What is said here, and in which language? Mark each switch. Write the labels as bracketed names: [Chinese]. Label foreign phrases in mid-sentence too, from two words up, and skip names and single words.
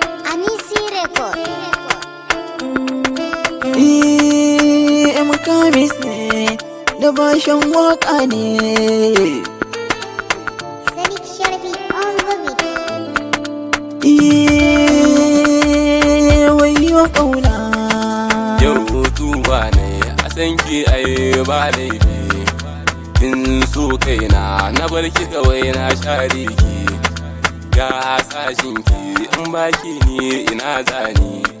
[Hausa] Anisi Record. Eh, M Kamis ne, da bashin waka ne. [English] Sadiq Sharbi on the mix. [Hausa] Eh, wayyo ƙauna. Yau tuba ne, a san ki ai ba laifi. Kin so kaina, na bar ki kawai na share ki. Ga sashin ki, in ba ki ni ina zani.